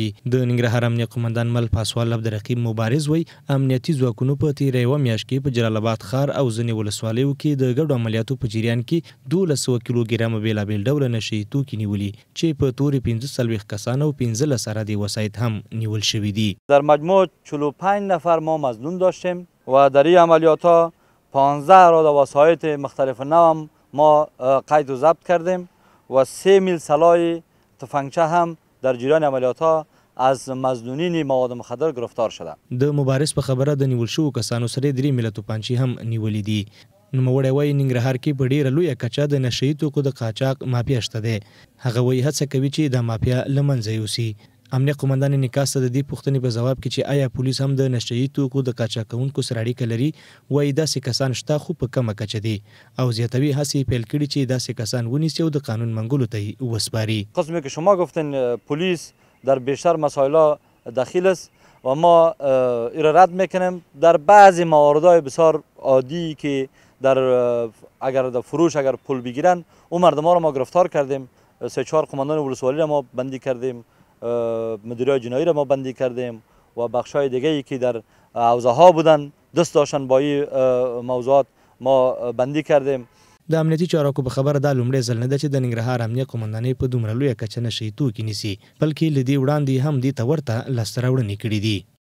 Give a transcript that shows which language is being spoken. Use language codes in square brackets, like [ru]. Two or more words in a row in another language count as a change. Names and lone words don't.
[ps] د ننګرهار امنیه قومندان مل پاسوال عبدالرقیب مبارز وایي امنیتي ځواکونو په تیره یوه میاشت کې په جلال آباد ښار او ځینې ولسوالیو کې د ګډو عملیاتو په جریان کې 1200 کیلوګرامه بېلابېل ډوله نشهیي توکي نیولي چې په تورې 45 کسان او 15 عراضي وسایط هم نیول شوي دي. [fa] در مجموع 45 نفر ما مظنون داشتیم و در این عملیات ها 15 اراده وسایط مختلف نوع ما قید و ضبط کردیم و 3 میل سلاح تفنگچه هم در جریان عملیات ها از مظنونین مواد مخدر گرفتار شده. [ps] د مبارز په خبره د نیول شوو کسانو سره 3 میله توپانچې هم نیولې دي. نوموړی وایي ننګرهار کې په ډیره لویه کچه د نشهیي توکو د قاچاق مافیا شته دی. هغه وایي هڅه کوي چې دا مافیا له منځه یوسي. امنیه قومندان انعکاس ته د دې پوښتنې په ځواب کې چې آیا پولیس هم د نشهیي توکو د قاچاقونکو سره اړیکه لري، وایي داسې کسان شته خو په کمه کچه دي او زیاتوي هڅې پیل کړي چې داسې کسان ونیسي او د قانون منګولو ته وسپاري. [fa] قسمی که شما گفتین پلیس در بیشتر مسائل دخیل است و ما رد میکنیم. در بعضی مواردهای بسیار عادی که در اگر در فروش اگر پول بگیرن اون مردم ها رو ما گرفتار کردیم. 3-4 قماندان ولسوالی را ما بندی کردیم، مدیرای جنایی را ما بندی کردیم و بخشای دیگه ای که در حوزه ها بودن دست داشتن با این موضوعات ما بندی کردیم. [ps] د امنیتي چارواکو په خبره دا لومړی ځل نه ده چې د ننګرهار امنیه قومندانۍ په دومره لویه کچه نشهیي توکي نیسي، بلکې له دې وړاندې هم دې ته ورته لاسته راوړنې کړي دي.